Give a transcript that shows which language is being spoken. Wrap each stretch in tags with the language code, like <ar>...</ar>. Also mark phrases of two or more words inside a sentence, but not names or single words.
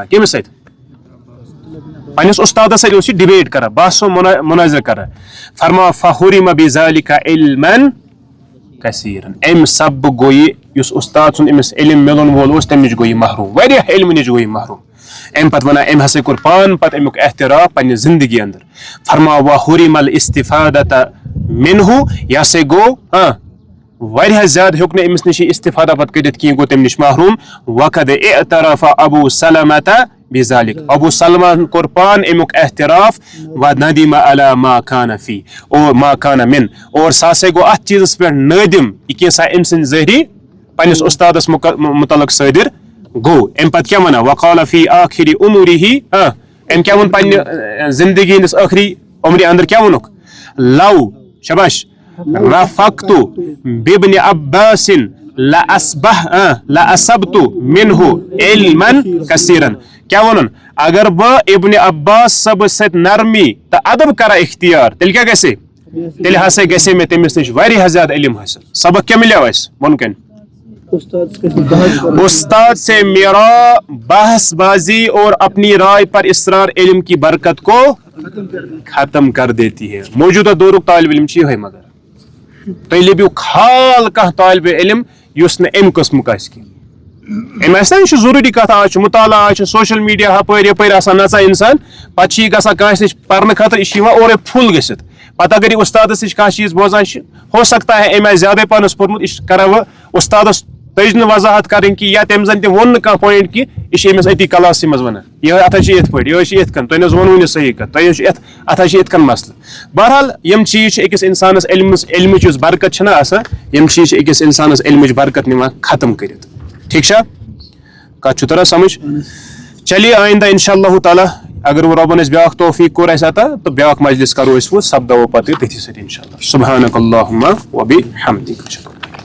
<ks>کٔمِس سۭتۍ پننِس اُستادس سۭتۍ اوس یہِ ڈِبیٹ کران بحث و مُنٲظرٕ کران. فرماوان</ks> <ar>فحرم بذلک علما کثیرا</ar> <ks>امہِ سببہٕ گوٚو یہِ یُس اُستاد سُنٛد أمِس علم مِلن وول اوس تمہِ نِش گوٚو یہِ محروم واریاہ علمہٕ نِش گوٚو یہِ محروم. امہِ پتہٕ ونان أمۍ ہسا کوٚر پانہٕ پتہٕ امیُک احتراف پننہِ زندگی انٛدر. فرماوان</ks> <ar>وحرم الاستفادة منہ</ar> <ks>یہِ ہسا گوٚو واریاہ زیادٕ ہیوٚک نہٕ أمِس نِش یہِ استفادہ پتہٕ کٔرِتھ کینٛہہ گوٚو تمہِ نِش محروم.</ks> <ar>وقد اعترف ابو سلمہ بذلک</ar> <ks>ابو سلمہ کوٚر پانہٕ امیُک احتراف</ks> <ar>و ندم علی ما کان فی</ar> <ks>اور</ks> <ar>ما کان من</ar> <ks>اور سُہ ہسا گوٚو اتھ چیٖزس پٮ۪ٹھ نٲدِم یہِ کینٛژھا أمۍ سٕنٛدِ ذٔریعہٕ پننِس اُستادس متعلق صٲدِر گوٚو. امہِ پتہٕ کیٛاہ ونان</ks> <ar>وقال فی آخری عمرہ</ar> <ks>أمۍ کیٛاہ ووٚن پننہِ زندگی ہٕنٛدِس ٲخری عمرِ انٛدر کیٛاہ ووٚنُکھ</ks> <ar>لو شباش رفقت بابن عباس لأصبت منہ علما کثیرا.</ar> <ks>کیٛاہ ووٚنُن اگر بہٕ ابن عباس صٲبس سۭتۍ نرمی تہٕ ادب کرا اختیار تیٚلہِ کیٛاہ گژھِ تیٚلہِ ہسا گژھِ مےٚ تٔمِس نِش واریاہ زیادٕ علم حٲصِل. سبق کیٛاہ مِلیو اَسہِ بۄن کَنۍ</ks> <ur>استاد سے میرا بحث بازی اور اپنی رائے پر اصرار علم کی برکت کو ختم کر دیتی ہے.</ur> <ks>موجودہ دورُک طالب علم چھُ یِہوے مگر تُہۍ لٔبِو کھال کانٛہہ طالبِ علم یُس نہٕ اَمہِ قٕسمُک آسہِ کینٛہہ. أمۍ آسہِ نا یہِ چھُ ضروٗری کتھ آز چھُ مُطالعہ آز چھُ</ks> <en>social media</en> <ks>ہپٲرۍ یپٲرۍ آسان نژان انسان پتہٕ چھُ یہِ گژھان کٲنٛسہِ نِش پرنہٕ خٲطرٕ یہِ چھُ یِوان اورے پھُل گٔژھِتھ. پتہٕ اگر یہِ استادس نِش کانٛہہ چیٖز بوزان چھُ</ks> <ur>ہو سکتا ہے</ur> <ks>أمۍ آسہِ زیادے پہنس پوٚرمُت یہِ کران وۄنۍ استادس تٔج نہٕ وضاحت کرٕنۍ کینٛہہ یا تٔمۍ زن تہِ ووٚن نہٕ کانٛہہ پویِنٹ کینٛہہ یہِ چھُ أمِس أتی کلاسٕے منٛز ونان یِہوے اتھ حظ چھِ یِتھ پٲٹھۍ یِہوے چھِ یِتھ کٔنۍ تۄہہِ نہ حظ ووٚنوُے نہٕ صحیح کتھ تۄہہِ حظ چھُ اتھ حظ چھِ یِتھ کٔنۍ مسلہٕ. بہرحال یِم چیٖز چھِ أکِس انسانس علمٕچ یُس برکت چھنہ آسان یِم چیٖز چھِ أکِس انسانس علمٕچ برکت نِوان ختم کٔرِتھ. ٹھیٖک چھا کتھ چھُ تران سمجھ. چلیے آئندہ</ks> <ar>انشاء اللہ تعالیٰ</ar> <ks>اگر وۄنۍ رۄبن اَسہِ بیاکھ توفیٖق کوٚر اَسہِ عطا تہٕ بیاکھ مجلس کرو أسۍ وۄنۍ سپداوو پتہٕ تٔتھی سۭتۍ</ks> <ar>انشاء اللہ. سبحانک اللہم و بحمدک.</ar>